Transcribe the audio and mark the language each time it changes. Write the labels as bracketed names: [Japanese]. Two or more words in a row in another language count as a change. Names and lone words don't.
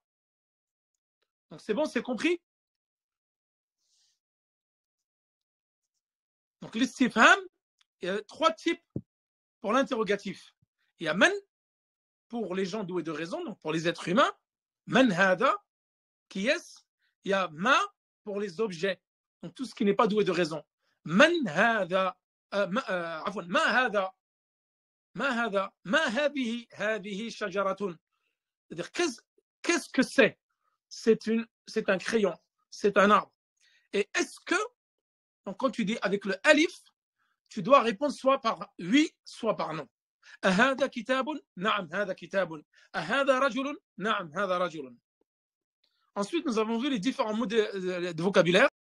[French] Donc c'est bon, c'est compris? Donc l'istifham, il y a 3 types pour l'interrogatif. Il y a man pour les gens doués de raison, donc pour les êtres humains, [Arabic] من هذا, [French] qui est-ce? Il y a ma pour les objets, donc tout ce qui n'est pas doué de raison. [Arabic] من هذا، ما هذا، ما هذا، ما هذه شجرة. [French] C'est-à-dire qu'est-ce que c'est? C'est un crayon, c'est un arbre. Et est-ce que, donc quand tu dis avec le alif, tu dois répondre soit par oui, soit par non. [Arabic] أهذا كتاب؟ نعم هذا كتاب. أهذا رجل؟ نعم هذا رجل. [French] Ensuite, nous avons vu les différents mots de vocabulaire.